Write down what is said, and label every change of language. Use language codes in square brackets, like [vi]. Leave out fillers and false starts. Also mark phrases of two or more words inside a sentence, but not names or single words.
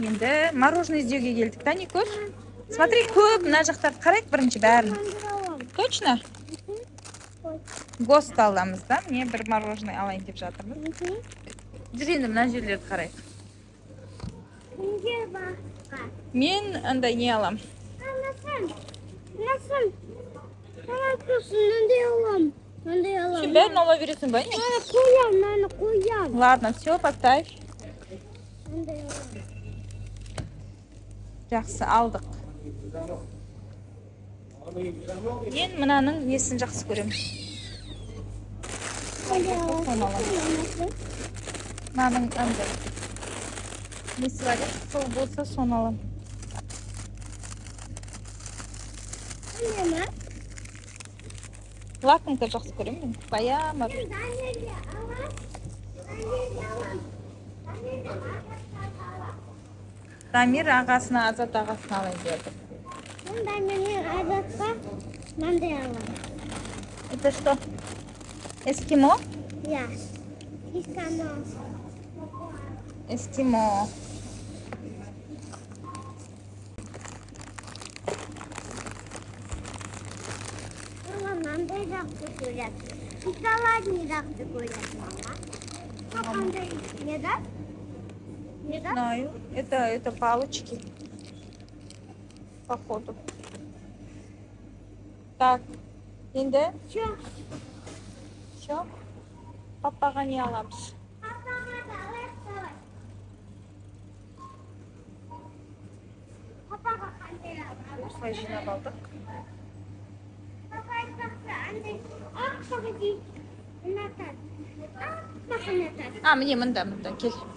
[kk] Енді мороженое іздеуге келдік, да, Никош? Смотри, көп мына жақтарды қарайық бірінші бәрін. Точно? Гост аламыз, да? Мне бір мороженое алайын деп жатырмыз. Жүр енді мына жерлерді қарайық. Мен андай не алам. [tr] Nasıl? Nasıl? Ne yapıyorsun? Ne alalım? Ne alalım? [kk] Сен бәрін ала бересің ба? [tr] Nane koyalım, nane koyalım. [ru] Ладно, все, поставь. [tr] Ne alalım? [kk] Жақсы, алдық. Мен мынаның несін жақсы көремін. [tr] Ne alalım? [kk] Соны аламын. Мынаның андай несі бар, сол болса соны аламын. [tr] Ne? [kk] Лакомка жақсы көремін мен. Баяа мороженое. Дамир ағасына, Азат ағасына алайын деді. [ru] Это что? Эскимо? Эскимо. Не знаю. Это палочки. Походу. Так. [kk] Енді все. Папаға не аламыз? Осылай жинап алдық. Міне мында кел.